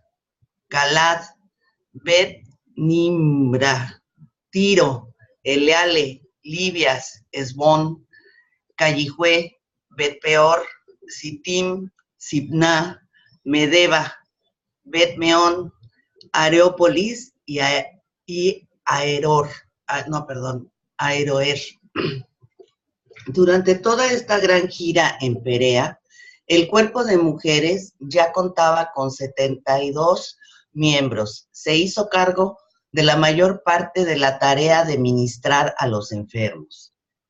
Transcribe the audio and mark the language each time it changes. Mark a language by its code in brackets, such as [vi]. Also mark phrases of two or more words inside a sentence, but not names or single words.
[es] Galad, Bet Nimra, Tiro, Eleale, Libias, Esbón, Callijue, Bet Peor, Sitim, Sibná, Medeba, Bet Meón, Areópolis y Aeroer. Durante toda esta gran gira en Perea, el cuerpo de mujeres ya contaba con 72 miembros. Se hizo cargo de la mayor parte de la tarea de ministrar a los enfermos.